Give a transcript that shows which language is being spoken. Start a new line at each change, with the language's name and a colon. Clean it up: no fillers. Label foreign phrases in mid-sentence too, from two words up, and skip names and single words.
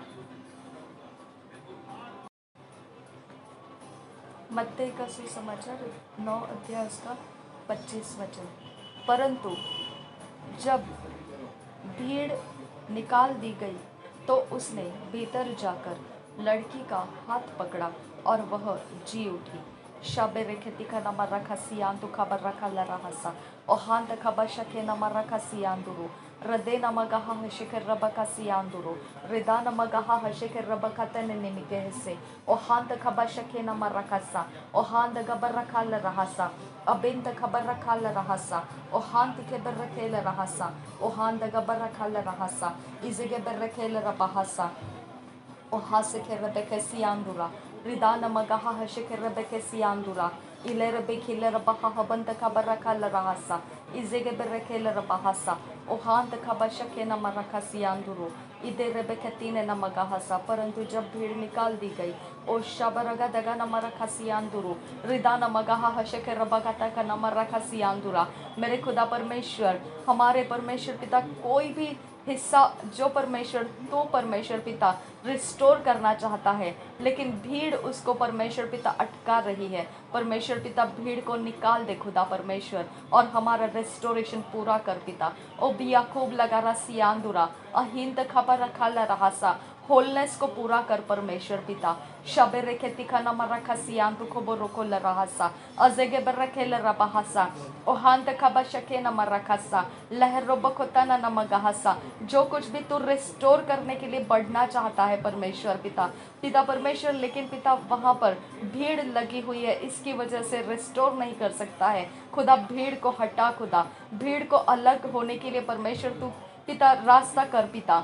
Hindi: मत्ती का सुसमाचार 9 अध्याय का 25 वचन। परंतु जब भीड़ निकाल दी गई तो उसने भीतर जाकर लड़की का हाथ पकड़ा और वह जी उठी। शबे रेखेती का नमर रखा सियांतु खबर रखा लरहसा और हांत खबर शके नमर रखा सियांदुरु रदे नमगहा हशिकर रबका सियांदुरु रिदा नमगहा हशिकर रबका तने निमिके हिस्से और हांत खबर शके नमर रखा और हांत गबर रखा लरहसा अबिंत खबर रखा लरहसा और हांत के बर रखे लरहसा और हांत गबर रखा लरहसा इजगे बर रखे लरबहसा और हासे के रबके सियांदुरा रिदाना मगाहा हशिके रबके सियांदुरा इले रबे खिले रबहा हबंत खबर रखा लरहसा इजेगे बरके लरबहसा ओ हांत खबर शके न मरखा सियांदुरो इदे रबके तीने न मगाहसा। परंतु जब भीड़ निकाल दी गई ओ शबरगा दगा न मरखा सियांदुरो रिदाना मगाहा हशिके रबका तक न मरखा सियांदुरा। मेरे खुदा परमेश्वर, हमारे परमेश्वर पिता, कोई भी हिस्सा जो परमेश्वर तो परमेश्वर पिता रिस्टोर करना चाहता है, लेकिन भीड़ उसको परमेश्वर पिता अटका रही है। परमेश्वर पिता भीड़ को निकाल दे खुदा परमेश्वर और हमारा रेस्टोरेशन पूरा कर पिता। ओ बिया खूब लगा रहा सियांदुरा अहिंद खबर रखा लरहासा होलनेस को पूरा कर परमेश्वर पिता। शबे रेखे तिखा नमर रखा सियांतु को बोरोको लरहासा अजेगे बर रखे लरबहासा ओ हांत खबा शके नमर रखासा लहर रोबकोता न नमगहासा। जो कुछ भी तू रिस्टोर करने के लिए बढ़ना चाहता है परमेश्वर पिता, पिता परमेश्वर, लेकिन पिता वहाँ पर भीड़ लगी हुई है, इसकी वजह से रिस्टोर नहीं कर सकता है। खुदा भीड़ को हटा, खुदा भीड़ को अलग होने के लिए परमेश्वर तू पिता रास्ता कर पिता।